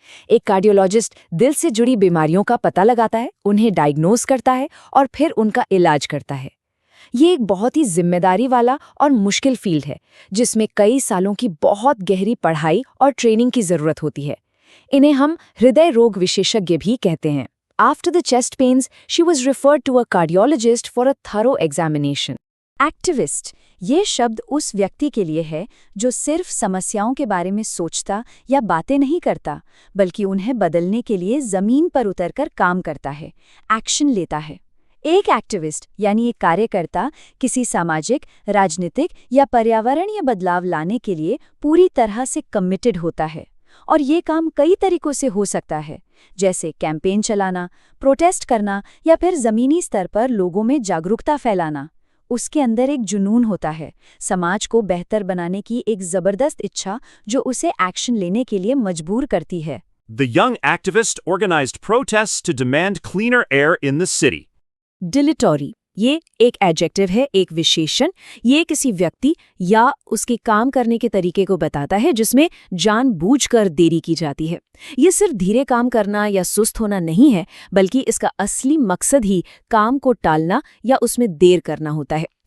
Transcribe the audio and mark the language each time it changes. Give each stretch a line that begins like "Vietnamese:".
Hindi: एक कार्डियोलॉजिस्ट दिल से जुड़ी बीमारियों का पता लगाता है, उन्हें डायग्नोज करता है और फिर उनका इलाज करता है। ये एक बहुत ही जिम्मेदारी वाला और मुश्किल फील्ड है, जिसमें कई सालों की बहुत गहरी पढ़ाई और ट्रेनिंग की जरूरत होती है। इन्हें हम हृदय रोग विशेषज्ञ भी कहते हैं।
English: After the chest pains, she was referred to a cardiologist for a thorough examination.
Hindi: Activist, ये शब्द उस व्यक्ति के लिए है जो सिर्फ समस्याओं के बारे में सोचता या बातें नहीं करता, बल्कि उन्हें बदलने के लिए जमीन पर उतरकर काम करता है, एक्शन लेता है। एक एक्टिविस्ट यानी एक कार्यकर्ता किसी सामाजिक, राजनीतिक या पर्यावरणीय बदलाव लाने के लिए पूरी तरह से कमिटेड होता है, और ये काम कई तरीकों से हो सकता है, जैसे कैंपेन चलाना, प्रोटेस्ट करना या फिर ज़मीनी स्तर पर लोगों में जागरूकता फैलाना। उसके अंदर एक जुनून होता है, समाज को बेहतर बनाने की एक ज़बरदस्त इच्छा जो उसे एक्शन लेने के लिए मजबूर करती है।
English: The young activist organized protests to demand cleaner air in the city. Dilatory,
Hindi: ये एक एडजेक्टिव है, एक विशेषण। ये किसी व्यक्ति या उसके काम करने के तरीके को बताता है जिसमें जानबूझकर देरी की जाती है। ये सिर्फ धीरे काम करना या सुस्त होना नहीं है, बल्कि इसका असली मकसद ही काम को टालना या उसमें देर करना होता है।